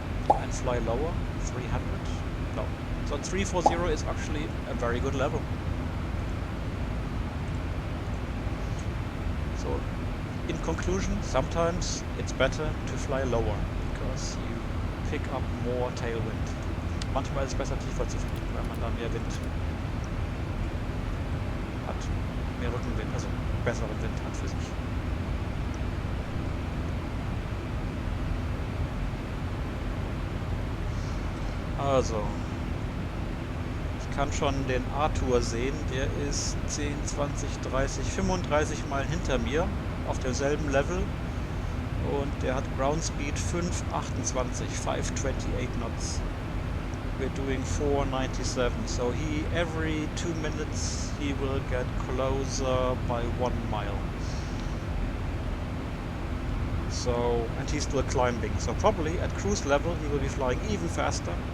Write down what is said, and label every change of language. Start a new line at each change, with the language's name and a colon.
English: And fly lower, 300. No, so 340 is actually a very good level. So, in conclusion, sometimes it's better to fly lower because you pick up more tailwind.
German: Manchmal ist es besser tiefer zu fliegen, weil man da mehr Wind hat. Mehr Rückenwind, also besseren Wind hat für sich. Also, ich kann schon den Arthur sehen, der ist 10, 20, 30, 35 Meilen hinter mir auf demselben Level und der hat Ground Speed 528, 528 knots.
English: We're doing 497, so every 2 minutes he will get closer by 1 mile. So, and he's still climbing, so probably at cruise level he will be flying even faster.